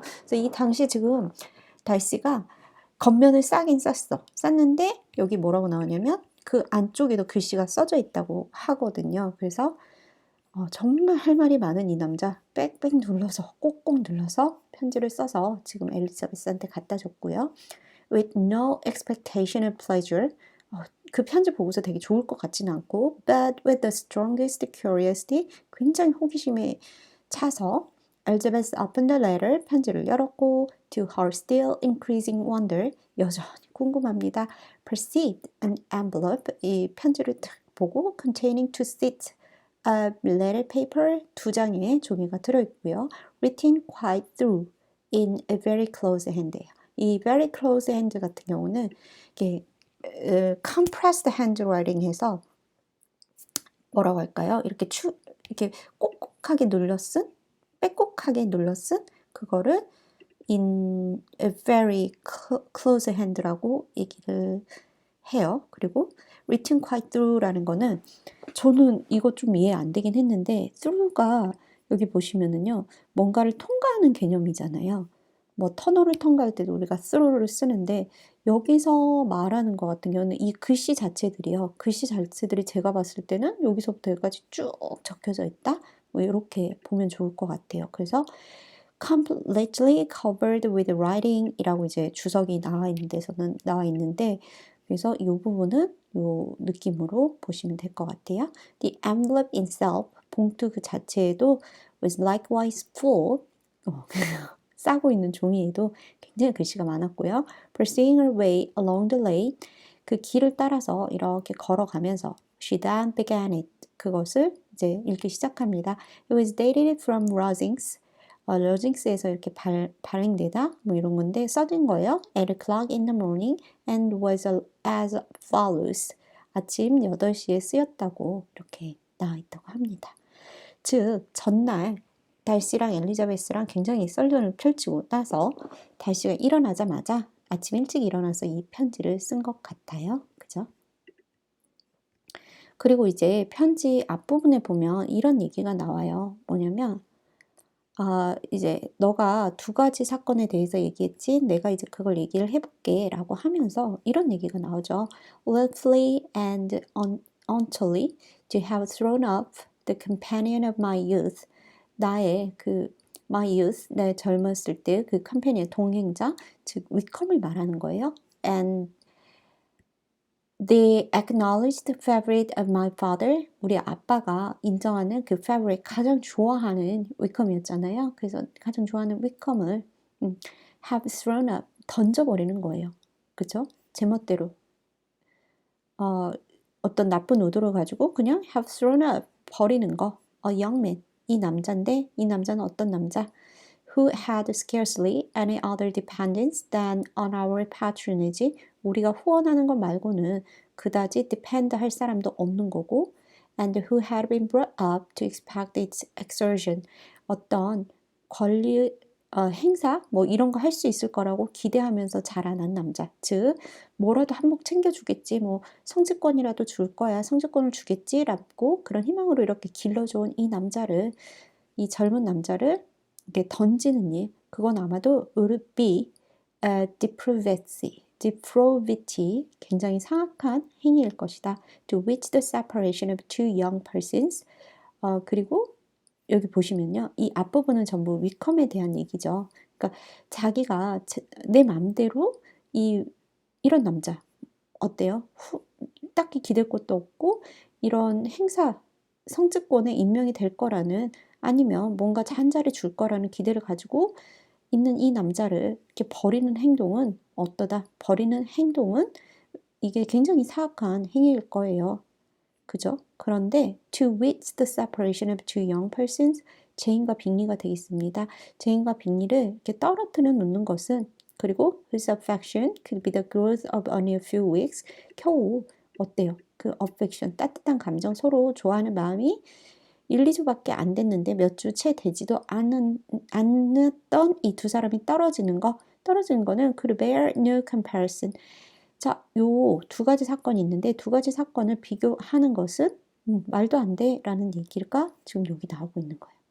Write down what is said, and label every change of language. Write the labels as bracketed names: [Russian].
[Korean] 그래서 이 당시 지금 달씨가 겉면을 싸긴 쌌어. 쌌는데 여기 뭐라고 나오냐면 그 안쪽에도 글씨가 써져 있다고 하거든요. 그래서 정말 할 말이 많은 이 남자 빽빽 눌러서 꼭꼭 눌러서 편지를 써서 지금 엘리자베스한테 갖다 줬고요. [English] With no expectation of pleasure. [Korean] 그 편지 보고서 되게 좋을 것 같지는 않고 [English] but with the strongest curiosity. [Korean] 굉장히 호기심에 차서 엘자베스 [English] opened the letter. [Korean] 편지를 열었고 [English] to her still increasing wonder. [Korean] 여전히 궁금합니다. [English] Perceived an envelope. [Korean] 이 편지를 딱 보고 [English] containing two sheets of letter paper. [Korean] 두 장의 종이가 들어있고요. [English] Written quite through in a very close hand. [Korean] 이 [English] very close hand [Korean] 같은 경우는 이게 [English] compressed handwriting [Korean] 해서 뭐라고 할까요? 이렇게 꼭꼭하게 눌러 쓴, 빼곡하게 눌러 쓴 그거를 [English] in a very close hand [Korean] 라고 얘기를 해요. 그리고 [English] written quite through [Korean] 라는 거는 저는 이거 좀 이해 안 되긴 했는데 through가 여기 보시면은요, 뭔가를 통과하는 개념이잖아요. 뭐 터널을 통과할 때도 우리가 through를 쓰는데 여기서 말하는 것 같은 경우는 이 글씨 자체들이요. 글씨 자체들이 제가 봤을 때는 여기서부터 여기까지 쭉 적혀져 있다. 뭐 이렇게 보면 좋을 것 같아요. 그래서 [English] completely covered with writing [Korean] 이라고 이제 주석이 나와 있는 데서는 나와 있는데 그래서 이 부분은 이 느낌으로 보시면 될 것 같아요. [English] The envelope itself, [Korean] 봉투 그 자체에도 [English] was likewise full. [Korean] 싸고 있는 종이에도 굉장히 글씨가 많았고요. [English] Pursuing her way along the lane, [Korean] 그 길을 따라서 이렇게 걸어가면서 [English] she then began it. [Korean] 그것을 이제 읽기 시작합니다. [English] It was dated from Rosings. [Korean] 러징스에서 이렇게 발행되다 뭐 이런 건데 써진 거예요. [English] At o'clock in the morning and was as follows. [Korean] 아침 8시에 쓰였다고 이렇게 나와 있다고 합니다. 즉 전날 달씨랑 엘리자베스랑 굉장히 썰전을 펼치고 나서 달씨가 일어나자마자 아침 일찍 일어나서 이 편지를 쓴 것 같아요. 그죠? 그리고 이제 편지 앞부분에 보면 이런 얘기가 나와요. 뭐냐면 이제 너가 두 가지 사건에 대해서 얘기했지. 내가 이제 그걸 얘기를 해볼게 라고 하면서 이런 얘기가 나오죠. [English] Willfully and unwittingly to have thrown off the companion of my youth. [Korean] 나의 [English] my youth, [Korean] 내 젊었을 때 그 컴패니언, 동행자, 즉 위컴을 말하는 거예요. [English] And the acknowledged favorite of my father, [Korean] 우리 아빠가 인정하는 그 [English] favorite, [Korean] 가장 좋아하는 위컴이었잖아요. 그래서 가장 좋아하는 위컴을 [English] have thrown up, [Korean] 던져버리는 거예요. 그죠? 제멋대로 어떤 나쁜 의도를 가지고 그냥 [English] have thrown up, [Korean] 버리는 거. [English] A young man, [Korean] 이 남자인데 이 남자는 어떤 남자? [English] Who had scarcely any other dependence than on our patronage. [Korean] 우리가 후원하는 것 말고는 그다지 depend 할 사람도 없는 거고 [English] and who had been brought up to expect its exertion. [Korean] 어떤 권리 행사 뭐 이런 거 할 수 있을 거라고 기대하면서 자라난 남자. 즉 뭐라도 한몫 챙겨주겠지. 뭐 성직권이라도 줄 거야. 성직권을 주겠지라고 그런 희망으로 이렇게 길러줘온 이 젊은 남자를 이렇게 던지는 일. 그건 아마도 [English] would be depravity. [Korean] depravity, 굉장히 상악한 행위일 것이다. [English] To which the separation of two young persons. [Korean] 그리고 여기 보시면요. 이 앞부분은 전부 위컴에 대한 얘기죠. 그러니까 자기가 내 마음대로 이런 남자 어때요? 딱히 기댈 것도 없고 이런 행사 성직권에 임명이 될 거라는 아니면 뭔가 한 자리 줄 거라는 기대를 가지고 있는 이 남자를 이렇게 버리는 행동은 어떠다? 버리는 행동은 이게 굉장히 사악한 행위일 거예요. 그죠? [English] 그런데 to which the separation of two young persons [Korean] 제인과 빅리가 되겠습니다. 제인과 빅리를 이렇게 떨어뜨려 놓는 것은 그리고 [English] whose affection could be the growth of only a few weeks [Korean] 겨우 어때요? 그 affection 따뜻한 감정 서로 좋아하는 마음이 1, 2주밖에 안 됐는데 몇 주 채 되지도 않았던 이 두 사람이 떨어지는 거는 [English] could bear no comparison. [Korean] 자, 요 두 가지 사건이 있는데 두 가지 사건을 비교하는 것은 말도 안 돼라는 얘기가 지금 여기 나오고 있는 거예요.